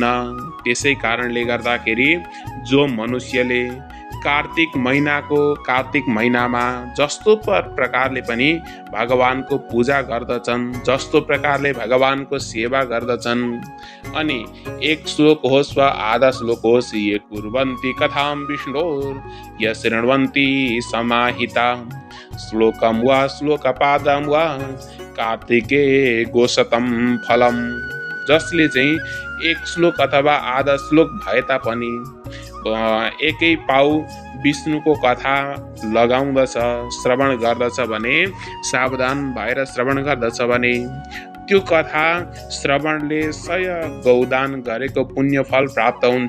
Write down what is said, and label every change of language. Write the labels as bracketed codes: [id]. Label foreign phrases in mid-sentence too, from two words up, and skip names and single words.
[ne] त्यसै कारणले गर्दाखेरि जो मनुष्यले कार्तिक महिनामा जस्तो प्रकारले पनि भगवानको पूजा गर्दछन्, जस्तो प्रकारले भगवानको सेवा गर्दछन्, अनि एक श्लोक होस् वा आधा श्लोक होस्, [sa] ये कुर्वन्ति कथां विष्णोर् य शृण्वन्ति समाहिता श्लोकं वा श्लोकपादं वा कार्तिके गोशतं फलम। [ne] जसले चाहिँ एक श्लोक अथवा आधा श्लोक भए तापनि एकै पाउ विष्णुको कथा लगाउँदछ, श्रवण गर्दछ भने, सावधान भएर श्रवण गर्दछ भने त्यो कथा श्रवणले 100 गौदान गरेको पुण्य फल प्राप्त हुन्छ।